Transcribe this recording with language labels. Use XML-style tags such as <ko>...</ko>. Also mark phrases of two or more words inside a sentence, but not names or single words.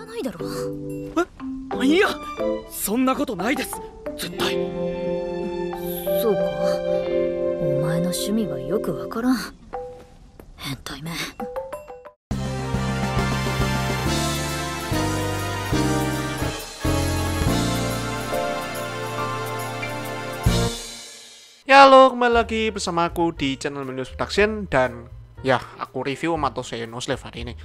<ja>だろ。いや、そんなことないです。絶対。そうか。お前の趣味はよくわからん。変態め。</ja> <id>Ya halo, kembali lagi bersama aku di channel Minus Production. Dan ya, aku review Mato Seiyuu no Slave hari ini.</id>